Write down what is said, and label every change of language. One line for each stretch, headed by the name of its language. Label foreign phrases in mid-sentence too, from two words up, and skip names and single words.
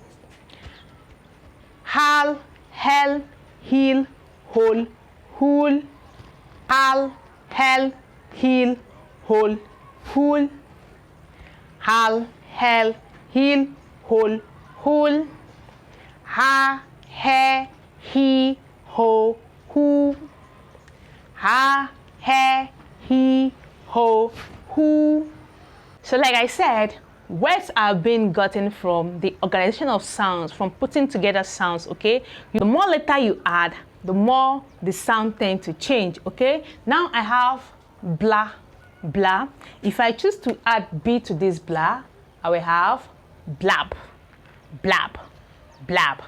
English: hal, hel, hil, hol, hul, hal, hel, hil, hol, hul, hal, hel, hil, hol, hul, ha, he, hi, ho, hu, ha, he, hi, ho, hu. So like I said, words are being gotten from the organization of sounds, from putting together sounds, okay? The more letter you add, the more the sound tends to change, okay? Now I have blah, blah. If I choose to add B to this blah, I will have blab, blab, blab.